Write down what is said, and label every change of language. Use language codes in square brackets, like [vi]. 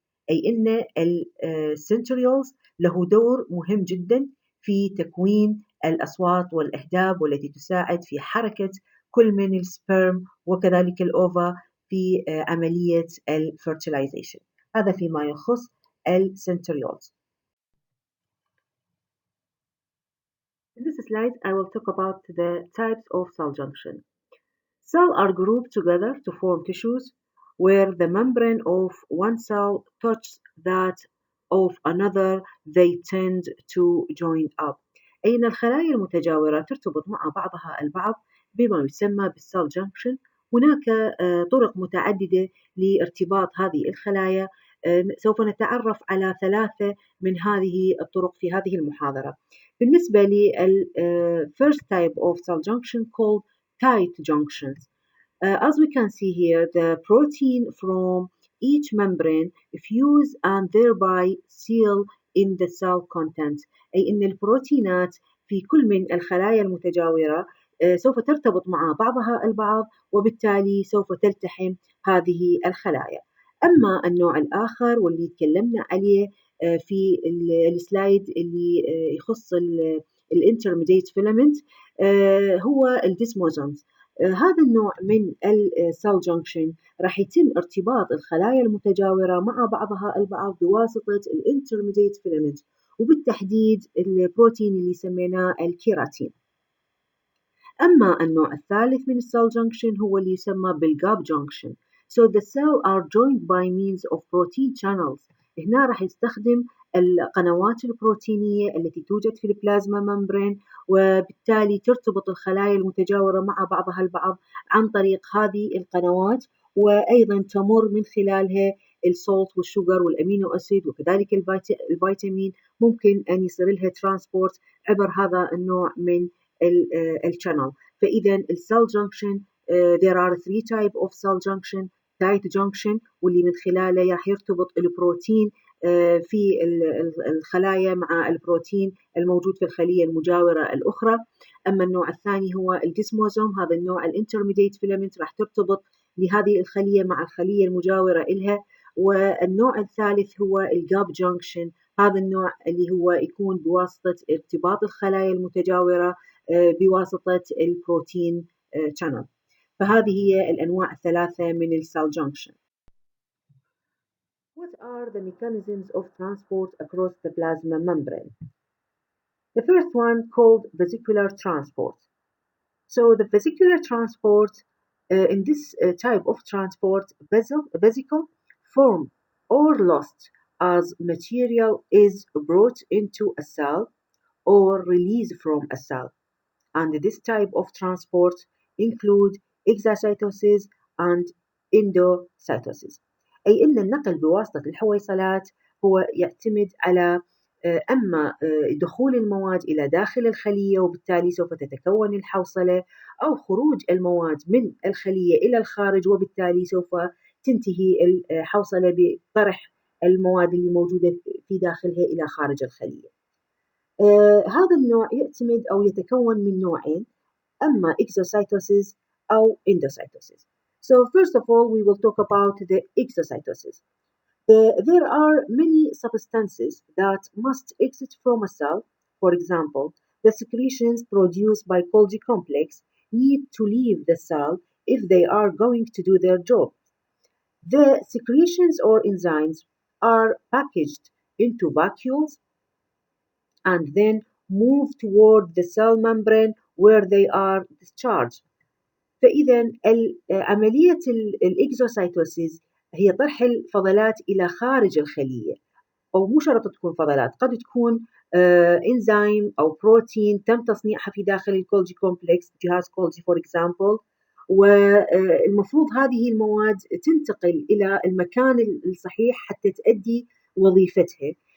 [ar] أي أن السنتريولز له دور مهم جدا في تكوين الأصوات والأهداب، والتي تساعد في حركة كل من السبرم وكذلك الأوفا في عملية الفرتلايزيشن. هذا فيما يخص السنتريولز. [en] slide, I will talk about the types of cell junction. Cells are grouped together to form tissues where the membrane of one cell touches that of another. They tend to join up. [ar] أي أن الخلايا المتجاورة ترتبط مع بعضها البعض بما يسمى بالcell junction. هناك طرق متعددة لارتباط هذه الخلايا. سوف نتعرف على ثلاثة من هذه الطرق في هذه المحاضرة. بالنسبة لل [en] first type of cell junction called tight junctions. As we can see here, the protein from each membrane fuse and thereby seal in the cell content. [ar] أي أن البروتينات في كل من الخلايا المتجاورة سوف ترتبط مع بعضها البعض وبالتالي سوف تلتحم هذه الخلايا. أما النوع الآخر واللي تكلمنا عليه في السلايد اللي يخص الانترميديت فيلامنت هو الديسموزومز. هذا النوع من السيل جنكشن راح يتم ارتباط الخلايا المتجاورة مع بعضها البعض بواسطة الانترميديت فيلامنت وبالتحديد البروتين اللي سميناه الكيراتين. أما النوع الثالث من السيل جنكشن هو اللي يسمى بالجاب جنكشن. [en] So the cells are joined by means of protein channels. [ar] هنا راح يستخدم القنوات البروتينية التي توجد في البلازما ممبرين وبالتالي ترتبط الخلايا المتجاورة مع بعضها البعض عن طريق هذه القنوات وأيضا تمر من خلالها السولت والشوجر والأمينو أسيد وكذلك الفيتامين ممكن أن يصير لها ترانسبورت عبر هذا النوع من الشانل. فإذا السيل جنكشن [en] there are three type of cell junction. [ar] tight junction واللي من خلاله راح يرتبط البروتين في الخلايا مع البروتين الموجود في الخلية المجاورة الأخرى. أما النوع الثاني هو الديسموزوم. هذا النوع الانترميديت فيلامنت راح ترتبط لهذه الخلية مع الخلية المجاورة إلها. والنوع الثالث هو الجاب جنكشن. هذا النوع اللي هو يكون بواسطة ارتباط الخلايا المتجاورة بواسطة البروتين channel. فهذه هي الأنواع الثلاثة من السيل junction. [en] What are the mechanisms of transport across the plasma membrane? The first one called vesicular transport. So the vesicular transport, in this type of transport, vesicle form or lost as material is brought into a cell or released from a cell. And this type of transport include exocytosis and endocytosis. [ar] أي أن النقل بواسطة الحويصلات هو يعتمد على أما دخول المواد إلى داخل الخلية وبالتالي سوف تتكون الحوصلة أو خروج المواد من الخلية إلى الخارج وبالتالي سوف تنتهي الحوصلة بطرح المواد اللي موجودة في داخلها إلى خارج الخلية. هذا النوع يعتمد أو يتكون من نوعين أما exocytosis أو endocytosis. [en] So first of all we will talk about the exocytosis. There are many substances that must exit from a cell. For example, the secretions produced by Golgi complex need to leave the cell if they are going to do their job. The secretions or enzymes are packaged into vacuoles and then move toward the cell membrane where they are discharged. [ar] فإذا عملية الإكزوسايتوسيس هي طرح الفضلات إلى خارج الخلية أو مو شرط تكون فضلات قد تكون إنزيم أو بروتين تم تصنيعها في داخل الكولجي كومبلكس جهاز كولجي [en] for example [ar] والمفروض هذه المواد تنتقل إلى المكان الصحيح حتى تؤدي وظيفتها.